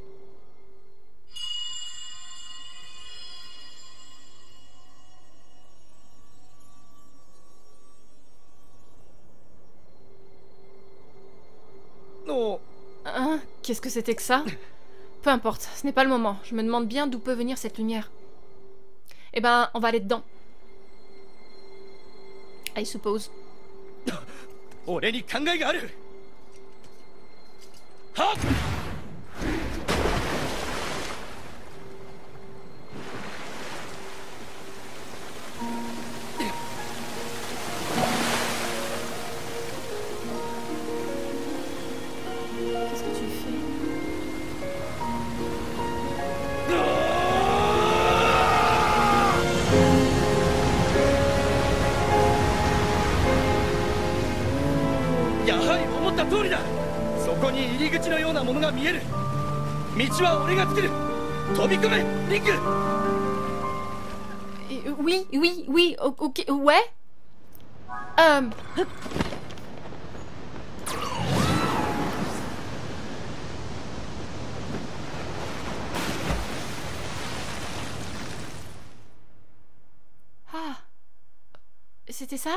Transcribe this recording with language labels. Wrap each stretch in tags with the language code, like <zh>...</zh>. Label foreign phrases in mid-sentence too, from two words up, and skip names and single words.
<fr>Non. Hein? Qu'est-ce que c'était que ça? Peu importe, ce n'est pas le moment. Je me demande bien d'où peut venir cette lumière. Eh ben, on va aller dedans.</fr> <en>I suppose.</en> <ja>俺に考えがある。はっ。</ja> <fr>Qu'est-ce que tu fais?</fr> <ja>やはり思った通りだ。そこに入り口のようなものが見える。道は俺が作る。飛び込め、リング。</ja> <fr>Oui, oui, oui, ok, ouais. Ah, c'était ça?</fr>